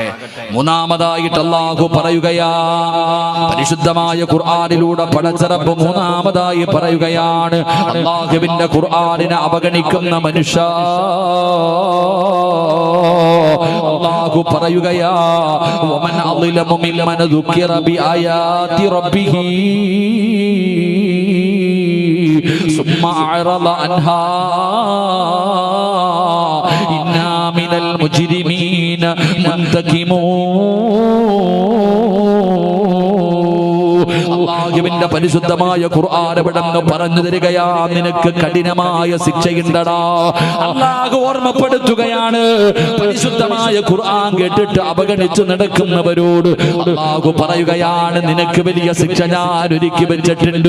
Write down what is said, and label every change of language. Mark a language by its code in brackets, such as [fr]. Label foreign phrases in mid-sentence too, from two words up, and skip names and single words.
[ml] മൂന്നാമതായിട്ട് അള്ളാഹു പറയുകയാ, പരിശുദ്ധമായ ഖുർആനിലൂടെ പടച്ച റബ്ബ് മൂന്നാമതായി പറയുകയാണ്, അള്ളാഹുവിന്റെ ഖുർആനിനെ അവഗണിക്കുന്ന മനുഷ്യ, അള്ളാഹു പറയുകയാ, [ar] ومن أظلم ممن ذكر بآيات ربه ثم أعرض عنها إنا من المجرمين منتقمون. [ml] അല്ലാഹുവിന്റെ പരിശുദ്ധമായ ഖുർആൻ എവിടെന്ന് പറഞ്ഞു തരികയാ, നിനക്ക് കഠിനമായ ശിക്ഷയുണ്ടടാ. അല്ലാഹു ഓർമ്മപ്പെടുത്തുകയാണ്, പരിശുദ്ധമായ ഖുർആൻ കേട്ടിട്ട് അവഗണിച്ചു നടക്കുന്നവരോട് അല്ലാഹു പറയുകയാണ്, നിനക്ക് വലിയ ശിക്ഷ ഞാൻ ഒരുക്കി വെച്ചിട്ടുണ്ട്.